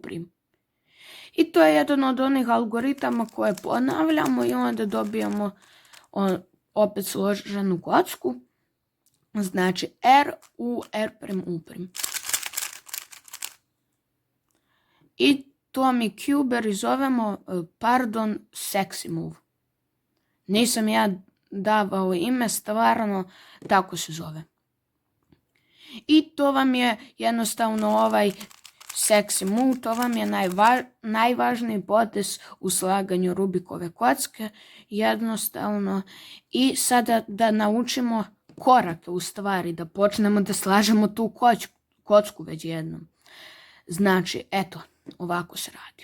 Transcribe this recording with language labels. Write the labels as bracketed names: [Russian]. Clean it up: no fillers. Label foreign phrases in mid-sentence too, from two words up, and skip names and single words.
[Serbian] I to je jedan od onih algoritama koje ponavljamo i onda dobijamo opet složenu kocku. Znači R, U, R', U'. I to mi Cuber zovemo pardon [English] sexy move. [Serbian] Nisam ja davao ime, stvarno tako se zove. I to vam je jednostavno ovaj [English] sexy move, [Serbian] to vam je najvažniji potez u slaganju Rubikove kocke. Jednostavno. I sada da naučimo korake u stvari, da počnemo da slažemo tu kocku već jednom. Znači, eto, ovako se radi.